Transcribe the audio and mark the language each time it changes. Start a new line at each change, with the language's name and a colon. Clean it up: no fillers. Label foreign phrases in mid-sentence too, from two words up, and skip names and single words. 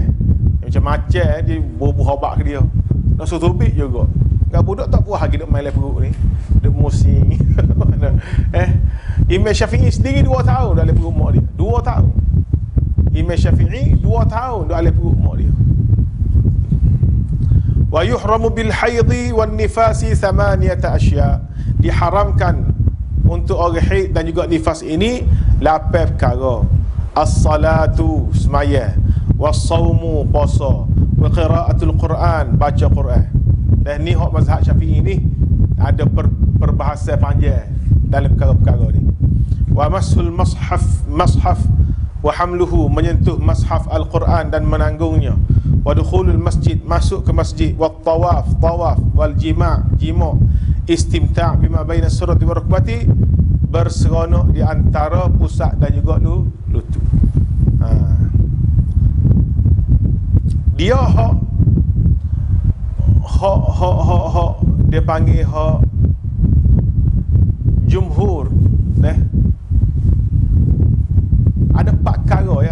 Malay: Macam-macam dia bubuh obat ke dia. Nak suruh tubik juga. Kan budak tak puas lagi nak main perut ni. Duk musing. Imam Syafi'i sendiri 2 tahun dalam perut mak dia. 2 tahun. Imam Syafi'i 2 tahun dalam perut mak dia.
Arabic: ويحرم بالحيض والنفاس 8 أشياء.
Malay: Diharamkan untuk orang haid dan juga nifas ini 8 perkara. As-salatu semaya,
Arabic: was-saumu puasa, وقراءة القرآن
Malay: baca Quran. Dan ni hak mazhab Syafi'i ni ada perbahasan panjang dalam perkara-perkara ni.
Arabic: ومس المصحف وحمله,
Malay: menyentuh mashaf Al-Quran dan menanggungnya.
Arabic: ودخول المسجد,
Malay: masuk ke masjid.
Arabic: والطواف والجماع والاستمتاع بما بين السرة والركبة,
Malay: berseronok di antara pusat dan juga lutut. Dia hak dia panggil hak jumhur, ada 4 perkara ya.